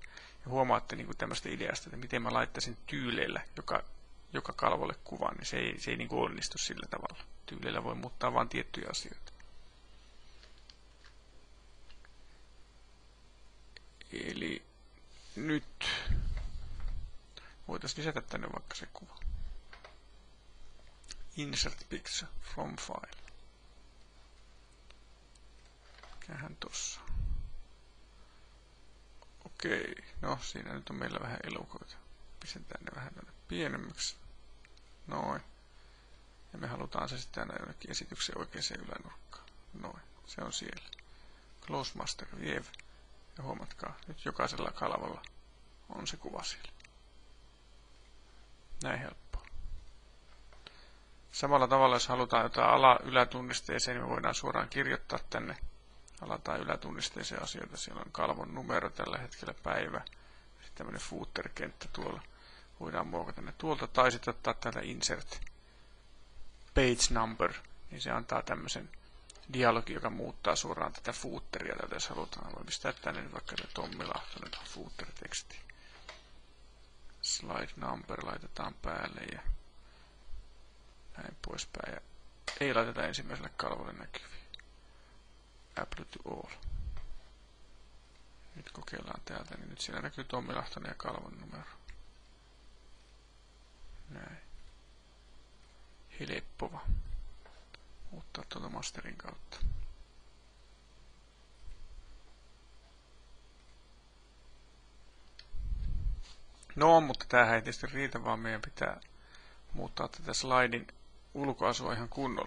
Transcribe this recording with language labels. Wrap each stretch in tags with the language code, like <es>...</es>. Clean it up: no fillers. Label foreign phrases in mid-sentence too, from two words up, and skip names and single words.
<fi>Ja huomaatte niin kuin tämmöistä ideasta, että miten mä laittaisin tyyleillä joka kalvolle kuvan, niin se ei niin kuin onnistu sillä tavalla. Tyyleillä voi muuttaa vain tiettyjä asioita. Eli nyt voitaisiin lisätä tänne vaikka se kuva.</fi> <en>Insert picture from file.</en> <fi>Mikähän tossa. Okei, no siinä nyt on meillä vähän elukoita. Pistetään ne vähän tänne pienemmäksi. Noin. Ja me halutaan se sitten aina jonnekin esityksen oikeaan ylänurkkaan. Noin, se on siellä.</fi> <en>Close master view.</en> <fi>Ja huomatkaa, nyt jokaisella kalvolla on se kuva siellä. Näin helppoa. Samalla tavalla, jos halutaan jotain ala-ylätunnisteeseen, niin me voidaan suoraan kirjoittaa tänne ala- tai ylätunnisteeseen asioita. Siellä on kalvon numero tällä hetkellä päivä. Sitten tämmöinen footer-kenttä tuolla. Voidaan muokata ne tuolta tai sitten ottaa täältä</fi> <en>insert page number,</en> <fi>niin se antaa tämmöisen dialogi, joka muuttaa suoraan tätä footeria, tätä jos halutaan. Voi pistää tänne nyt vaikka Tommi Lahtonen footer-teksti.</fi> <en>Slide number</en> <fi>laitetaan päälle ja näin poispäin. Ja ei laiteta ensimmäiselle kalvolle näkyviin.</fi> <en>Apply to all.</en> <fi>Nyt kokeillaan täältä, niin nyt siinä näkyy Tommi Lahtonen ja kalvon numero. Näin. Helppova. Muuttaa tuolta masterin kautta. No, mutta tämähän ei tietysti riitä, vaan meidän pitää muuttaa tätä slaidin ulkoasua ihan kunnolla.</fi>